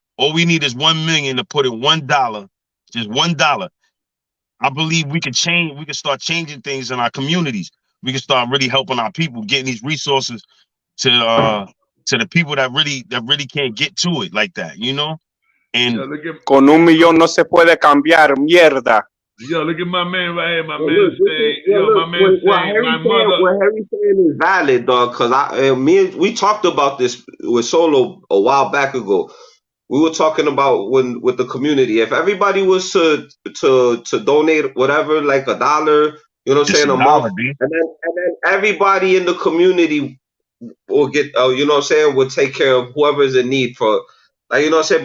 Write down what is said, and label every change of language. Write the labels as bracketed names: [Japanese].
[English] All we need is 1 million to put in $1, just $1. I believe we can change. We can start changing things in our communities. We can start really helping our people, getting these resources to the people that really can't get to it like that, you know. And [Spanish] con 1 millón no se puede cambiar mierda. [English] Yo, look at my man right here. My man saying, what Harry's saying is valid, dog. Because we talked about this with Solo a while back ago. We were talking about with the community. If everybody was to donate whatever, like $1, you know what I'm saying, a month, and then everybody in the community will get, you know what I'm saying, will take care of whoever's in need for. Like, you know what I'm saying?